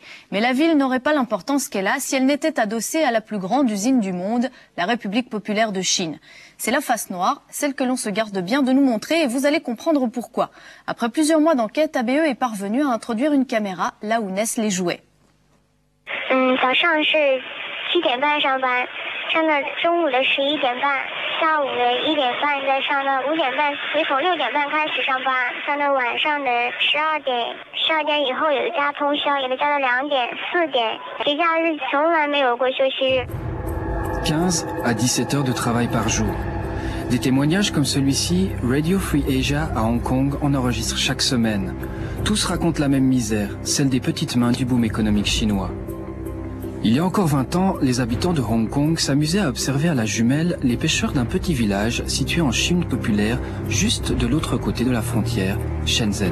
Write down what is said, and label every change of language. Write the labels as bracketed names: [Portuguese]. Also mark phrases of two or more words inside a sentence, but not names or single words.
[French] Mais la ville n'aurait pas l'importance qu'elle a si elle n'était adossée à la plus grande usine du monde, la République populaire de Chine. C'est la face noire, celle que l'on se garde bien de nous montrer, et vous allez comprendre pourquoi. Après plusieurs mois d'enquête, ABE est parvenu à introduire une caméra là où naissent les jouets. [Chinese] 早上是7点半上班，上到中午的11点半，下午的1点半再上到5点半，所以从6点半开始上班，上到晚上的12点以后有的加通宵，有的加到2点、4点，节假日从来没有过休息日。 [French] 15 à 17 heures de travail par jour. Des témoignages comme celui-ci, Radio Free Asia à Hong Kong en enregistre chaque semaine. Tous racontent la même misère, celle des petites mains du boom économique chinois. Il y a encore 20 ans, les habitants de Hong Kong s'amusaient à observer à la jumelle les pêcheurs d'un petit village situé en Chine populaire, juste de l'autre côté de la frontière, Shenzhen.